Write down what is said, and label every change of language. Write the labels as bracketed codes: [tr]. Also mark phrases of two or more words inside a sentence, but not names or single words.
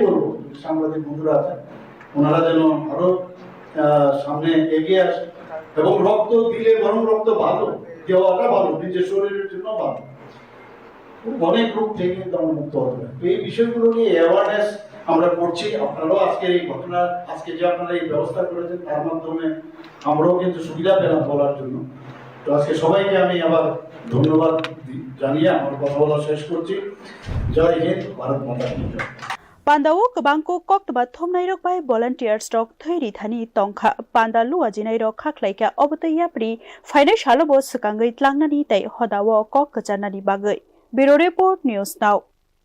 [bn] বলবো সাংবাদিক বন্ধুরা আছেন ওনারা যেন আরো সামনে এগিয়ে আসে এবং রক্ত দিলে বরং রক্ত ভালো দেওয়াটা ভালো নিজের শরীরের জন্য ভালো অনেক রোগ থেকে কিন্তু আমরা মুক্ত হতে পারি তো এই বিষয়গুলো নিয়ে অ্যাওয়ারনেস আমরা করছি আপনারাও আজকের এই ঘটনা আজকে যে আপনারা এই ব্যবস্থা করেছেন তার মাধ্যমে আমরাও কিন্তু সুবিধা পেলাম বলার জন্য তো আজকে সবাইকে আমি আবার ধন্যবাদ জানিয়ে আমার কথা বলা শেষ করছি [hi] जय हिंद भारत माता की जय [trp] Pandawo Kabangko Koktoma Thomnai Rok [en] by volunteers [trp] Rok Thoiri Thani Tongkha Panda Luwajinai Rok Khaklaika Obotayapri Fainai Shalobo Sakangai Tlangnani Tai Hodawo Kok Kajanani Bagai [en] Bureau Report News Now